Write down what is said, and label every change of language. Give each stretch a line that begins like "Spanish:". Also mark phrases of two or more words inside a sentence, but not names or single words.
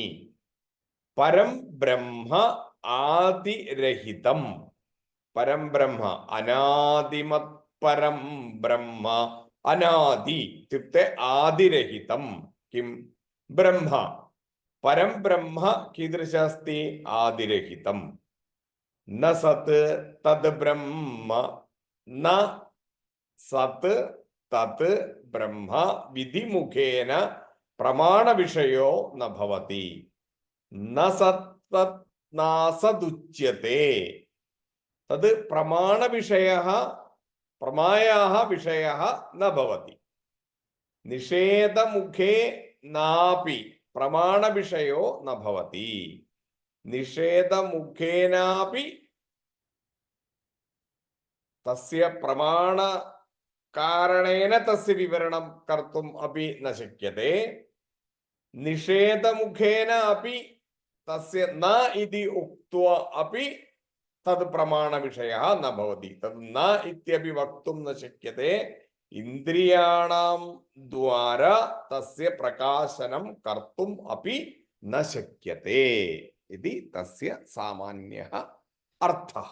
Sanskrit: പരം ബ്രഹ്മ ആദിരഹിതം, പരം ബ്രഹ്മ അനാദിമത് പരം ബ്രഹ്മ, അനാദി ഇത്യുക്തെ ആദിരഹിതം. കിം ബ്രഹ്മ, പരം ബ്രഹ്മ കീദൃശ അസ്തി? ആദിരഹിതം. ന സത് തത് ബ്രഹ്മ, ന സത് തത് ബ്രഹ്മ വിധിമുഖേന പ്രമാണവിഷയോ ന ഭവതി. ന സത് തത് നാസദുച്യത്തെ. തത് പ്രമാണവിഷയഃ, പ്രമായാഃ വിഷയഃ ന ഭവതി. നിഷേധമുഖേ നാപി പ്രമാണവിഷയോ ന ഭവതി. നിഷേധമുഖേനാപി തസ്യ പ്രമാണ कारणेन तस्य विवरणं कर्तुम् अपि न शक्यते, निषेधमुखेन अपि तस्य न इति उक्त्वा अपि तद् प्रमाणविषयः न भवति। तद् न इत्यपि वक्तुं न शक्यते। इन्द्रियाणां द्वारा तस्य प्रकाशनं कर्तुम् अपि न शक्यते इति तस्य सामान्यः अर्थः।